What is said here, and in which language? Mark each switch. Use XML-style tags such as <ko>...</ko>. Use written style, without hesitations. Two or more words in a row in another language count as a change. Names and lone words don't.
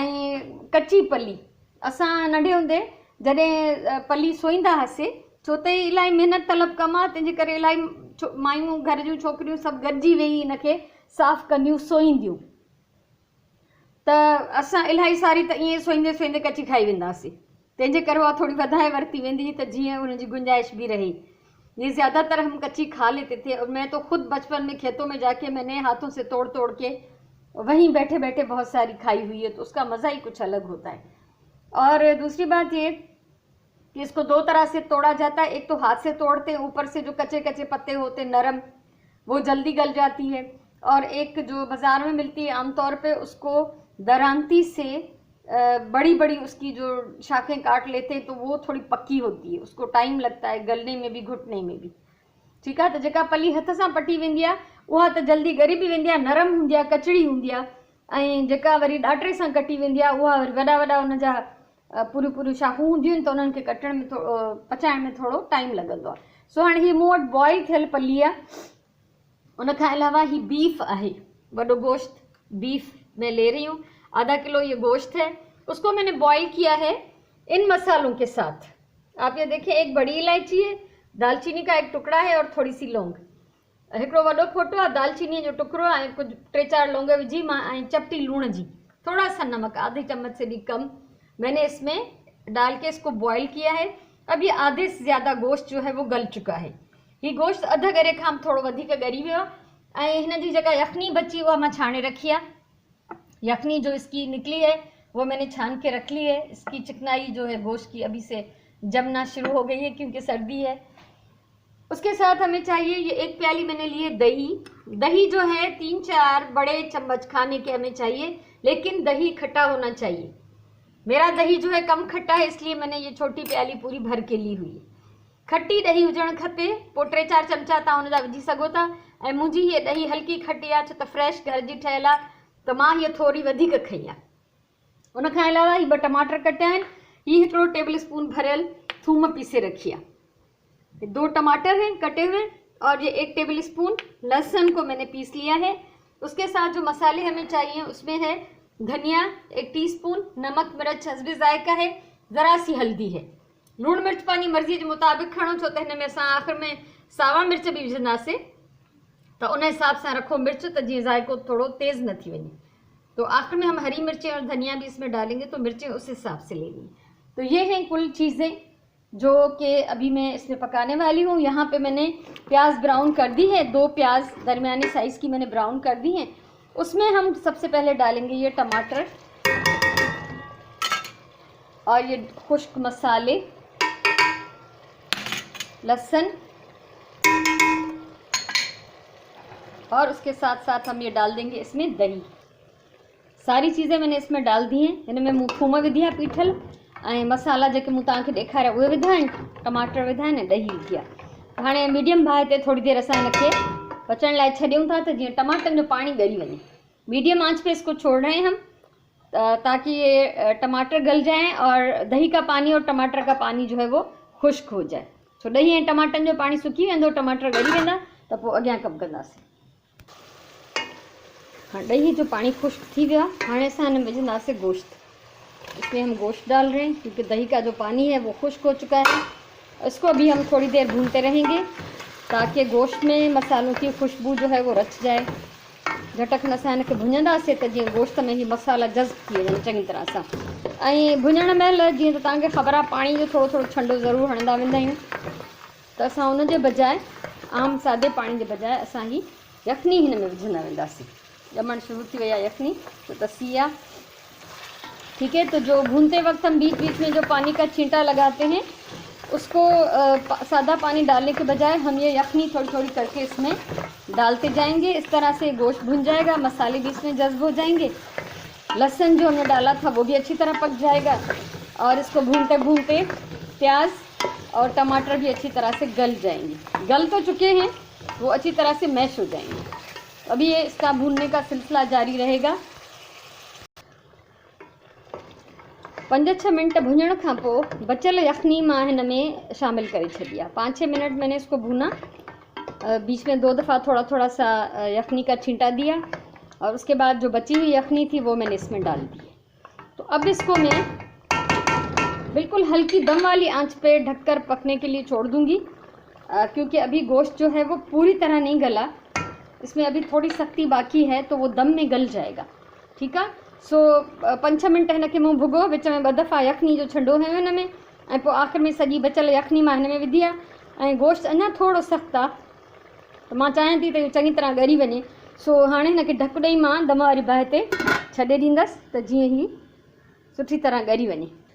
<sd>ऐं कची पली, असां नंढे हूंदे जॾहिं पली सोईंदा हुआसीं, छो त इलाही महिनत तलब कमु आहे, तंहिंजे करे इलाही मायूं, घर जूं छोकिरियूं सभु गॾिजी वेही हिनखे साफ़ु कंदियूं, सोईंदियूं। त असां इलाही सारी त ईअं सोईंदे सोईंदे कची खाई वेंदासीं। तंहिंजे करे उहा थोड़ी वधाए वरिती वेंदी हुई त जीअं उनजी गुंजाइश भी रही।</sd> <ur>یہ زیادہ تر ہم کچی کھا لیتے تھے، اور میں تو خود بچپن میں کھیتوں میں جاکے میں نے ہاتھوں سے توڑ توڑ کے وہیں بیٹھے بیٹھے بہت ساری کھائی ہوئی ہے، تو اسکا مزہ ہی کچھ الگ ہوتا ہے. اور دوسری بات یہ کہ اسکو دو طرح سے توڑا جاتا ہے. ایک تو ہاتھ سے توڑتے ہیں، اوپر سے جو کچے کچے پتے ہوتے ہیں نرم، وہ جلدی گل جاتی ہے. اور ایک جو بازار میں ملتی ہے عام طور پے، اسکو درانتی سے بڑی بڑی اسکی جو شاخیں کاٹ لیتے ہیں، تو وہ تھوڑی پکی ہوتی ہے، اسکو ٹائم لگتا ہے گلنے میں بھی، گھٹنے میں بھی. ٹھیک ہے.</ur> <sd>तो जेका पली हथ सां पटी वेंदी आहे उहा त जल्दी ॻरी बि वेंदी आहे, नरम हूंदी आहे, कचड़ी हूंदी आहे। ऐं जेका वरी ॾाटरे सां कटी वेंदी आहे उहा वरी वॾा वॾा उनजा पूरियूं पूरियूं शाखूं हूंदियूं आहिनि, त उन्हनि खे कटण में पचाइण में थोरो टाइम लॻंदो आहे। सो हाणे हीअ मूं वटि बॉइल थियल पली आहे। उनखां अलावा ही बीफ आहे, वॾो गोश्त</sd> <ur>بیف میں لے رہی ہوں. آدھا کلو یہ گوشت ہے، اسکو میں نے بوائل کیا ہے ان مسالوں کے ساتھ. آپ یہ دیکھیے، ایک بڑی الائچی ہے، دارچینی کا ایک ٹکڑا ہے اور تھوڑی سی لونگ,</ur> <sd>हिकिड़ो वॾो फोटो आहे, दालचीनी जो टुकड़ो आहे, कुछ 3-4 लौंग विझी मां, ऐं चपटी लूण जी,</sd> <ur>تھوڑا سا نمک، آدھے چمچ سے بھی کم میں نے اسمیں ڈال کے اسکو بوائل کیا ہے. اب یہ آدھے سے زیادہ گوشت جو ہے وہ گل چکا ہے.</ur> <sd>ये गोश्त अध करे खां थोड़ो वधीक ॻरी वियो आहे। ऐं हिन जी जेका यखनी बची उहा मां छाणे रखी आहे।</sd> <ur>یخنی جو اسکی نکلی ہے وہ میں نے چھان کے رکھ لی ہے. اسکی چکنائی جو ہے گوشت کی ابھی سے جمنا شروع ہو گئی ہے، کیونکہ سردی ہے. اسکے ساتھ ہمیں چاہیے، یہ 1 پیالی میں نے لی ہے دہی. دہی جو ہے 3-4 بڑے چمچ کھانے کے ہمیں چاہیے، لیکن دہی کھٹا ہونا چاہیے. میرا دہی جو ہے کم کھٹا ہے، اسلیے میں نے یہ چھوٹی پیالی پوری بھر کے لی ہوئی ہے.</ur> <sd>खट्टी ॾही हुजणु खपे, पोइ 3-4 चमचा तव्हां हुनजा विझी सघो था। ऐं मुंहिंजी हीअ ॾही हल्की खटी आहे, छो त फ्रेश घर जी ठहियल आहे, त मां हीअ थोरी वधीक खई आहे। उनखां अलावा ही 2 टमाटर कटिया आहिनि। ही हिकिड़ो टेबल स्पून भरियल थूम पीसे रखी आहे।</sd> <ur>2 ٹماٹر ہیں کٹے ہوئے، اور یہ 1 ٹیبل سپون لہسن کو میں نے پیس لیا ہے. اسکے ساتھ جو مسالے ہمیں چاہییں اسمیں ہے دھنیا 1 ٹیسپون، نمک مرچ حسبِ ذائقہ ہے، ذرا سی ہلدی ہے.</ur> <sd>लूण मिर्च पंहिंजी मर्ज़ी जे मुताबिक़ खणो, छो त हिन में असां आख़िर में सावा मिर्च भी विझंदासीं,</sd> <ur>تو اس حساب سے رکھو مرچ,</ur> <sd>त जीअं ज़ायको थोड़ो तेज़ न थी वञे।</sd> <ur>تو آخر میں ہم ہری مرچیں اور دھنیا بھی اسمیں ڈالیں گے، تو مرچیں اس حساب سے لینی. تو یہ ہیں کل چیزیں جو کہ ابھی میں اسمیں پکانے والی ہوں. یہاں پے میں نے پیاز براؤن کر دی ہے، 2 پیاز درمیانے سائز کی میں نے براؤن کر دی ہیں. اسمیں ہم سب سے پہلے ڈالیں گے یہ ٹماٹر اور یہ خشک مسالے، لہسن، اور اسکے ساتھ ساتھ ہم یہ ڈال دیں گے اسمیں دہی. ساری چیزیں میں نے اسمیں ڈال دی ہیں.</ur> <sd>इनमें मूं थूम विधी आहे पीठल ऐं मसाला जेके मूं तव्हांखे ॾेखारिया उहे विधा आहिनि, टमाटर विधा आहिनि, ॾही विधी आहे। हाणे मीडियम बाहि ते थोड़ी देर असां इनखे पचण लाइ छॾियूं था त जीअं टमाटनि जो पानी ॻरी वञे।</sd> <ur>میڈیم آنچ پے اسکو چھوڑ رہے ہیں ہم تاکہ یہ ٹماٹر گل جائیں اور دہی کا پانی اور ٹماٹر کا پانی جو ہے وہ خشک ہو جائے.</ur> <sd>छो दही ऐं टमाटनि जो पानी सुकी वेंदो, टमाटर ॻरी वेंदा त पोइ अॻियां कमु कंदासीं। हाँ, दही जो पानी खुश्क थी गया। हाँ असां हिन में विझंदासीं गोश्त।</sd> <ur>اسمیں ہم گوشت ڈال رہے ہیں کیونکہ دہی کا جو پانی ہے وہ خشک ہو چکا ہے. اسکو بھی ہم تھوڑی دیر بھونتے رہیں گے تاکہ گوشت میں مسالوں کی خوشبو جو ہے وہ رچ جائے.</ur> <sd>झटकन असां हिनखे भुञंदासीं त जीअं गोश्त में ही मसाला जज़्ब थी वञनि चङी तरह सां। ऐं भुञण महिल जीअं त तव्हांखे ख़बर आहे पाणी जो थोरो थोरो छंडो ज़रूरु हणंदा वेंदा आहियूं, त असां उन जे बजाए आम सादे पाणी जे बजाए असां ही यखनी हिन में विझंदा वेंदासीं। ॼमण शुरू थी वई आहे यखनी, तो तसी आहे।</sd> <ur>ٹھیک ہے، تو جو بھونتے وقت ہم بیچ بیچ میں جو پانی کا چھینٹا لگاتے ہیں اسکو سادہ پانی ڈالنے کے بجائے ہم یہ یخنی تھوڑی تھوڑی کرکے اسمیں ڈالتے جائیں گے. اس طرح سے گوشت بھن جائے گا، مسالے بھی اسمیں جذب ہو جائیں گے، لہسن جو ہم نے ڈالا تھا وہ بھی اچھی طرح پک جائے گا اور اسکو بھونتے بھونتے پیاز اور ٹماٹر بھی اچھی طرح سے گل جائیں گے. گل تو چکے ہیں، وہ اچھی طرح سے میش ہو جائیں گے۔ ابھی یہ اسکا بھوننے کا سلسلہ جاری رہے گا.</ur> <sd>5-6 मिनट भुनण खां पोइ बचल यखनी मां हिन में शामिल करे छॾी आहे।</sd> <ur>5-6 منٹ میں نے اسکو بھونا، بیچ میں 2 دفعہ تھوڑا تھوڑا سا یخنی کا چھینٹا دیا اور اسکے بعد جو بچی ہوئی یخنی تھی وہ میں نے اسمیں ڈال دی. تو اب اسکو میں بالکل ہلکی دم والی آنچ پے ڈھک کر پکنے کے لیے چھوڑ دوں گی کیونکہ ابھی گوشت جو ہے وہ پوری طرح نہیں گلا، اسمیں ابھی تھوڑی سختی باقی ہے، تو وہ دم میں گل جائے گا. ٹھیک ہے,</ur> <sd>सो 5-6 मिनट हिनखे मूं भुगो, विच में 2 दफ़ा यखनी जो छंडो हयो हिन में ऐं पोइ आख़िर में सॼी बचल यखनी मां हिन में विधी आहे। ऐं गोश्त अञा थोरो सख़्तु आहे, त मां चाहियां थी त इहो चङी तरह ॻरी वञे। सो हाणे हिनखे ढक ॾेई मां दम वारी बाहि ते छॾे ॾींदसि त जीअं ही सुठी तरह ॻरी वञे।</sd>